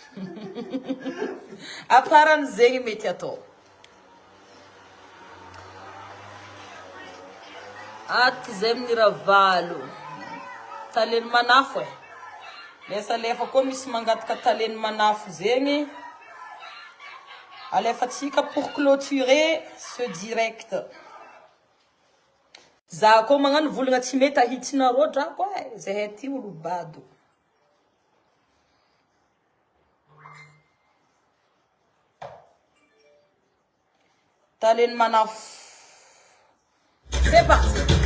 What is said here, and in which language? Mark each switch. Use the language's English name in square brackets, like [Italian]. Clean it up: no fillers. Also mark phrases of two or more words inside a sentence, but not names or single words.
[Malagasy] Aparan'zegny mety atao. Aty zay amin'ny ravalo. Taleny manafo e. Lesa lefa koa misy mangataka taleny manafo zegny. [French] Alefatsika pour clôturer ce direct. [Malagasy] Za koa magnano volagna tsy mety ahitsinareo drako e. Zahay ty olo bado. Taleny manafo. [French] C'est parti.